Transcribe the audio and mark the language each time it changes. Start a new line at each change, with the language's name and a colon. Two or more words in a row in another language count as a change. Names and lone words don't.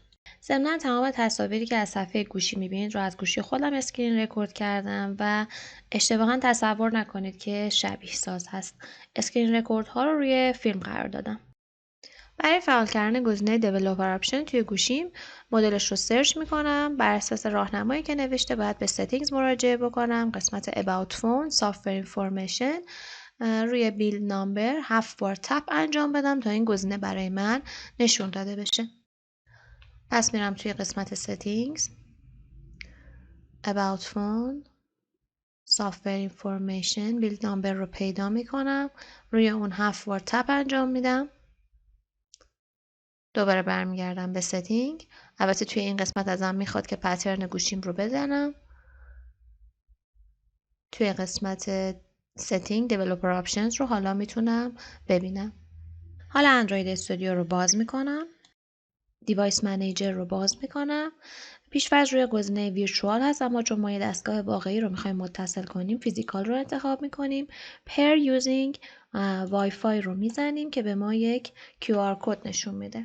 Persian: ضمناً تمام تصاویری که از صفحه گوشی میبینید رو از گوشی خودم
English: screen record
Persian: کردم و اشتباها تصور نکنید که شبیه ساز هست.
English: screen record
Persian: ها رو روی فیلم قرار دادم. برای فعال کردن گزینه
English: developer option
Persian: توی گوشیم مدلش رو سرچ میکنم. بر اساس راهنمایی که نوشته باید به settings مراجعه بکنم. قسمت
English: about phone software information
Persian: روی
English: build number
Persian: 7 بار تپ انجام بدم تا این گزینه برای من نشون داده بشه. پس میرم توی قسمت
English: settings about phone software information build number
Persian: رو پیدا میکنم. روی اون 7 بار تپ انجام میدم. دوباره برمیگردم به setting. البته توی این قسمت ازم میخواد که پترن گوشیم رو بزنم. توی قسمت
English: setting developer options
Persian: رو حالا میتونم ببینم. حالا اندروید استودیو رو باز میکنم.
English: device manager
Persian: رو باز میکنم. پیش‌فرض روی گزینه ویرچوال هست، اما چون ما یه دستگاه واقعی رو میخوایم متصل کنیم فیزیکال رو انتخاب میکنیم.
English: pair using Wi-Fi
Persian: رو میزنیم که به ما یک QR کد نشون میده.